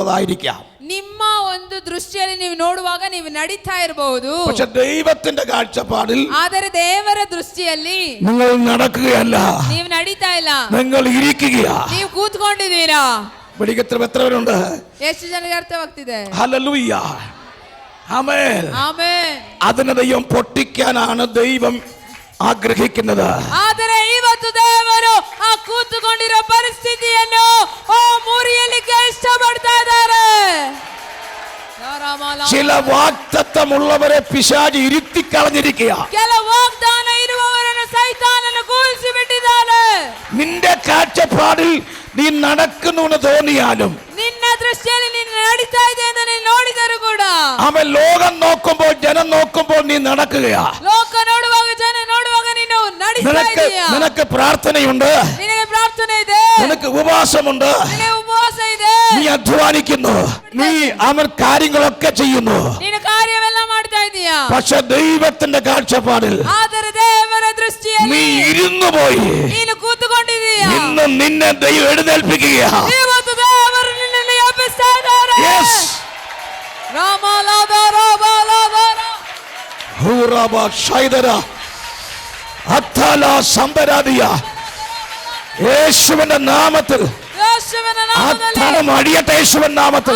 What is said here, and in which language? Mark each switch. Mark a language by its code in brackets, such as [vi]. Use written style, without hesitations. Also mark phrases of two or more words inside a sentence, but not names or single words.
[kn] ನಿಮ್ಮ ಒಂದು ಒಂದು ದೃಷ್ಟಿಯಲ್ಲಿ ನೀವು ನೋಡುವಾಗ ನೀವು ನಡೀತಾ ಇರಬಹುದು, [ml] പക്ഷെ ദൈവത്തിന്റെ കാഴ്ചപ്പാടിൽ [kn] ಆದರೆ ದೇವರ ದೃಷ್ಟಿಯಲ್ಲಿ [ml] നിങ്ങൾ നടക്കുകയല്ല, [kn] ನೀವು ನಡೀತಾ ಇಲ್ಲ, [ml] നിങ്ങൾ ഇരിക്കുകയാ. [kn] ನೀವು ಕೂತ್ಕೊಂಡಿದ್ದೀರಾ. [ml] വെളിക്കത്തിൽ എത്ര പേരുണ്ട്? [kn] ಎಷ್ಟು ಜನರಿಗೆ ಅರ್ಥವಾಗ್ತಿದೆ? [ml] ഹല്ലേലൂയ, ആമേൻ. [kn] ಆಮೆನ್. [ml] അതിനെ ദൈവം പൊട്ടിക്കാനാണ് ദൈവം ആഗ്രഹിക്കുന്നത്. [kn] ಆದರೆ ಇವತ್ತು ದೇವರು ಆ ಕೂತುಕೊಂಡಿರೋ ಪರಿಸ್ಥಿತಿಯನ್ನು ಮುರಿಯಲಿಕ್ಕೆ ಇಷ್ಟಪಡ್ತಾ ಇದ್ದಾರೆ. [ml] ചില വാഗ്ദത്തമുള്ളവരെ പിശാച് ഇരുത്തിക്കളഞ്ഞിരിക്കുക. [kn] ಕೆಲವು ವಾಗ್ದಾನ ಇರುವವರನ್ನು ಸೈತಾನನು ಕೂರಿಸಿ ಬಿಟ್ಟಿದ್ದಾನೆ. [ml] നിന്റെ കാഴ്ചപ്പാടിൽ നീ നടക്കുന്നുവെന്ന് തോന്നിയാലും, [kn] ನಿನ್ನ ದೃಷ್ಟಿಯಲ್ಲಿ ನೀನು ನಡೀತಾ ಇದೆ ಎಂದು ನೀನು ನೋಡಿದರೂ ಕೂಡ, [ml] അവൻ ലോകം നോക്കുമ്പോൾ ജനം നോക്കുമ്പോൾ നീ നടക്കുകയാ. [kn] ಲೋಕ ನೋಡುವಾಗ ಜನ ನೋಡುವಾಗ ನೀನು ನಡೀತಾ ಇದೀಯಾ. [ml] നിനക്ക് പ്രാർത്ഥനയുണ്ട്, [kn] ನಿನಗೆ ಪ್ರಾರ್ಥನೆ ಇದೆ, [ml] നിനക്ക് ഉപവാസമുണ്ട്, [kn] ನಿನಗೆ ಉಪವಾಸ ಇದೆ, [ml] നീ അധ്വാനിക്കുന്നു, നീ അവൻ കാര്യങ്ങളൊക്കെ ചെയ്യുന്നു. [kn] ನೀನು ಕಾರ್ಯವೆಲ್ಲ ಮಾಡ್ತಾ ಇದೀಯಾ. [ml] പക്ഷെ ദൈവത്തിന്റെ കാഴ്ചപ്പാടിൽ [kn] ಆದರೆ ದೇವರ ದೃಷ್ಟಿಯಲ್ಲಿ [ml] നീ ഇരുന്നു പോയി. [kn] ನೀನು ಕೂತುಕೊಂಡಿದೀಯಾ. [ml] ഇന്ന് നിന്നെ ദൈവം എഴുന്നേൽപ്പിക്കുകയാ. [kn] ಇವತ್ತು ದೇವರು ನಿನ್ನನ್ನು ಎಬ್ಬಿಸ್ತಾ ಇದ್ದಾರೆ. [en] Yes. ഹൂറബ ഷൈദര അത്തല സമ്പരാദിയ. [ml] യേശുവിന്റെ നാമത്തിൽ [kn] ಯೇಸುವಿನ ನಾಮದಲ್ಲಿ [ml] അത്തരം അടിയട്ടെ. യേശുവിന്റെ നാമത്തിൽ